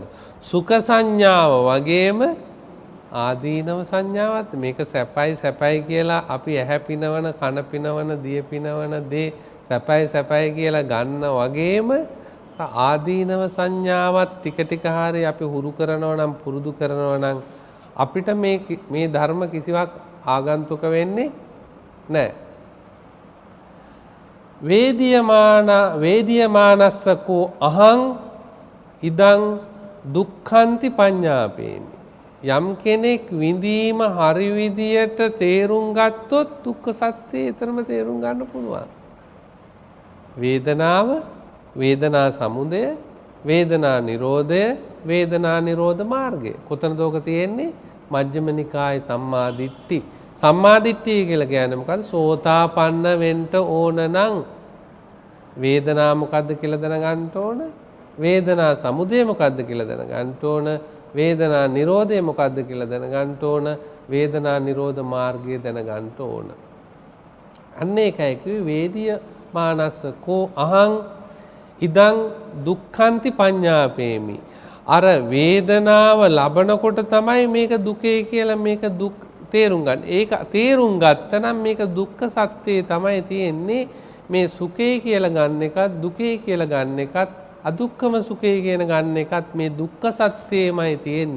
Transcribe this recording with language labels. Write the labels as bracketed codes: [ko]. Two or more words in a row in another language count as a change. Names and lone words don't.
[si] සුඛ සංඥාව වගේම ආදීනව සංඥාවත් මේක සැපයි කියලා අපි ඇහැ පිනවන, කන පිනවන, දිය පිනවන දේ සැපයි කියලා ගන්න වගේම ආදීනව සංඥාවත් ටික ටික හරිය අපි හුරු කරනවා නම් පුරුදු කරනවා නම් අපිට මේ ධර්ම කිසිවක් ආගන්තුක වෙන්නේ නැහැ. [pi] වේදියමානස්සකෝ අහං ඉදං දුක්ඛන්ති පඤ්ඤාපේමි. [si] යම් කෙනෙක් විඳීම හරි විදියට තේරුම් ගත්තොත් දුක්ඛ සත්‍යය ඊතරම තේරුම් ගන්න පුළුවන්. වේදනාව, වේදනා සමුදය, වේදනා නිරෝධය, වේදනා නිරෝධ මාර්ගය. කොතනද ඔක තියෙන්නේ? මජ්ක්‍ධිම නිකායේ සම්මා දිට්ඨි. සම්මා දිට්ඨිය කියලා කියන්නේ මොකද්ද? සෝතාපන්න වෙන්න ඕන නම් වේදනා මොකද්ද කියලා දැනගන්න ඕන. වේදනා සමුදය මොකද්ද කියලා දැනගන්න ඕන. වේදනා නිරෝධය මොකද්ද කියලා දැනගන්න ඕන. වේදනා නිරෝධ මාර්ගය දැනගන්න ඕන. අන්න ඒකයි කිව්වේ [pi] වේදිය මානස්ස කෝ අහං ඉදං දුක්ඛන්ති පඤ්ඤාපේමි. [si] අර වේදනාව ලබනකොට තමයි මේක දුකේ කියලා මේක දුක් තේරුම් ගන්න. ඒක තේරුම් ගත්තනම් මේක දුක්ඛ සත්‍යය තමයි තියෙන්නේ. මේ සුඛේ කියලා ගන්න එකත් දුකේ කියලා ගන්න එකත් අදුක්ඛම සුඛේ කියන ගන්න එකත් මේ දුක්ඛ සත්‍යයමයි තියෙන්නේ.